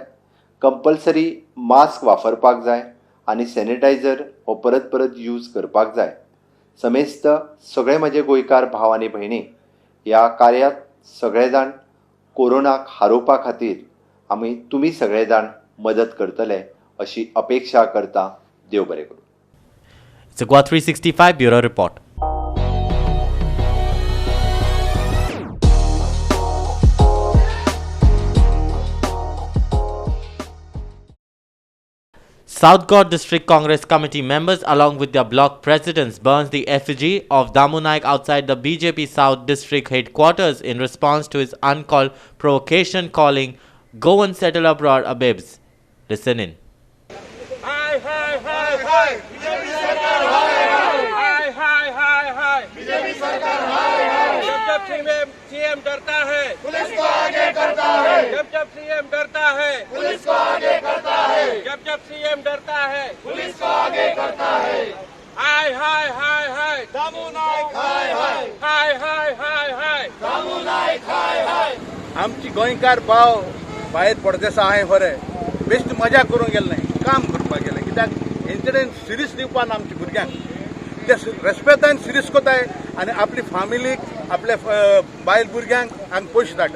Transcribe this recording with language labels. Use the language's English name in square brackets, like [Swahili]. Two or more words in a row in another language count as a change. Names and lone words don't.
[Konkani] कंपल्सरी मास्क वापरपाक जाय आनी सॅनिटायझर हो परत परत यूज करपाक जाय. समेस्त सगळे म्हजे गोंयकार भाव आनी भयणी ह्या कार्यांत सगळे जाण कोरोनाक हारोवपा खातीर आमी तुमी सगळे जाण मदत करतले अशी अपेक्षा करता. देव बरें करूं. [English] It's a Goa 365 Bureau Report. South Goa District Congress Committee members along with their block presidents burns the effigy of Damu Naik outside the BJP South District headquarters in response to his uncalled provocation calling "Go and settle abroad abibs." Listen in. [Hindi] Hi, hi, hi, hi. BJP सरकार हाय हाय. Hi, hi, hi, hi. BJP सरकार हाय हाय. जब सीएम डरता है, पुलिस को आगे करता है. जब सीएम डरता है, पुलिस को आगे करता है. जब सीएम डरता है, पुलिस को आगे करता है. हाय हाय हाय हाय. दामू नाईक हाय हाय. हाय हाय हाय हाय. दामू नाईक हाय हाय. [Konkani] आमची गोंयकार भाव भायर परदेसा हाय खरे बेश्ट मजा करूंक गेले नाही, काम करपाक गेले. कित्याक हेंचेडेन सिरीयस दिवपान आमच्या भुरग्यांक ते रेस्पेक्टान सिरीयस कोताय आनी आपली फॅमिलीक आपल्या बायल भुरग्यांक हांगा पयशे धाडटाय.